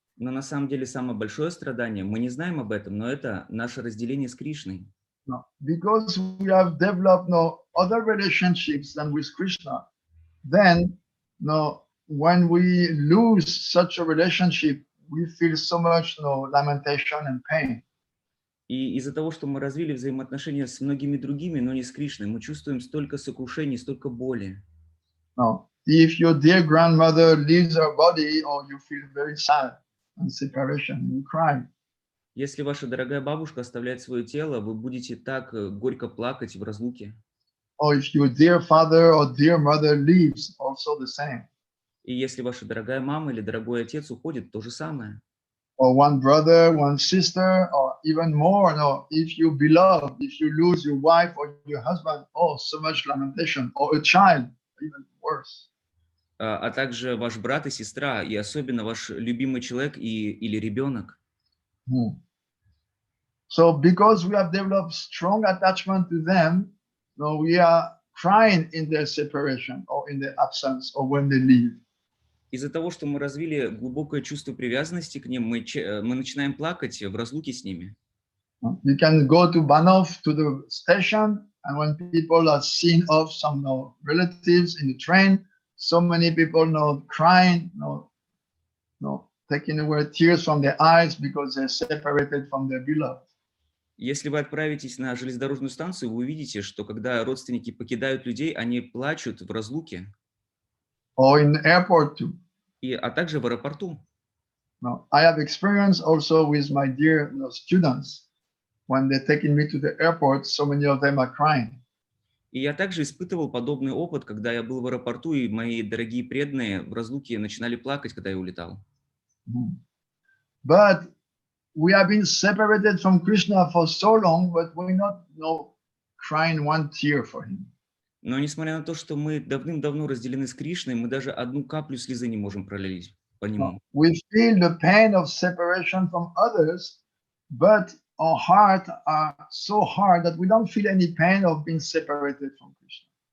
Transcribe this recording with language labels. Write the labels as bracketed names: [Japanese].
[Russian] Но на самом деле самое большое страдание, мы не знаем об этом, но это наше разделение с Кришной. [English] No. Because we have developed no other relationships than with Krishna, then no, when we lose such a relationship, we feel so much lamentation and pain. [Russian] И из-за того, что мы развили взаимоотношения с многими другими, но не с Кришной, мы чувствуем столько сокрушений, столько боли. [English] No. If your dear grandmother leaves her body, or you feel very sad and separation, you cry. [Russian] Если ваша дорогая бабушка оставляет свое тело, вы будете так горько плакать в разлуке. [English] Or if your dear father or dear mother leaves, also the same. [Russian] И если ваша дорогая мама или дорогой отец уходит, то же самое. [English] Or one brother, one sister, or even more. No, if you beloved, if you lose your wife or your husband, oh, so much lamentation. Or a child, even worse. [Russian] А также ваш брат и сестра, и особенно ваш любимый человек или ребенок. [English] So because we have developed strong attachment to them, no, we are crying in their separation or in their absence or when they leave. [Russian] Из-за того, что мы развили глубокое чувство привязанности к ним, мы начинаем плакать в разлуке с ними. [English] You can go to Banov to the station, and when people are seeing off some relatives in the train, so many people crying, taking away tears from their eyes because they're separated from their beloved. [Russian] Если вы отправитесь на железнодорожную станцию, вы увидите, что когда родственники покидают людей, они плачут в разлуке. [English] Or in the airport too. [Russian] А также в аэропорту. [English] No, I have experience also with my dear students. When they're taking me to the airport, so many of them are crying. [Russian] И я также испытывал подобный опыт, когда я был в аэропорту, и мои дорогие преданные в разлуке начинали плакать, когда я улетал. [English] But we have been separated from Krishna for so long, but we're not crying one tear for him. [Russian] Но несмотря на то, что мы давным-давно разделены с Кришной, мы даже одну каплю слезы не можем пролить по нему. [English] We feel the pain of separation from others, but our heart are so hard that we don't feel any pain of being separated from Krishna.